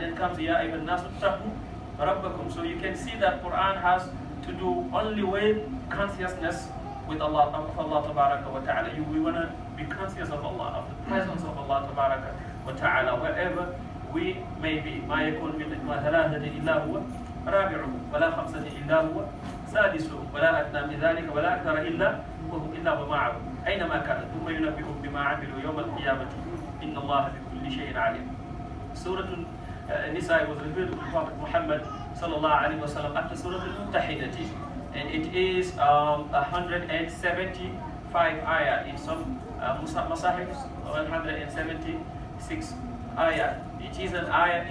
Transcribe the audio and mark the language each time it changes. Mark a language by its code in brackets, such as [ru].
[en] Then comes [ar] Ya ayyuhan nasu ittaqu rabbakum. [en] So you can see that Quran has to do only with consciousness with Allah Tabaraka wa Ta'ala. We want to be conscious of Allah, of the presence of Allah Tabaraka wa Ta'ala wherever we may be. [ar] ما يكون من نجوى ثلاثة إلا هو رابعهم ولا خمسة إلا هو سادسهم ولا أدنى من ذلك ولا أكثر إلا هو معهم أينما كان ثم ينبئهم بما عملوا يوم القيامة إن الله بكل شيء عليم. [en] Surah An-Nissa was revealed to Prophet Muhammad sallallahu alaihi wasallam after Surah Al-Muttahidah, and it is 175 ayat. In some masahifs 176 ayat. It is an ayat.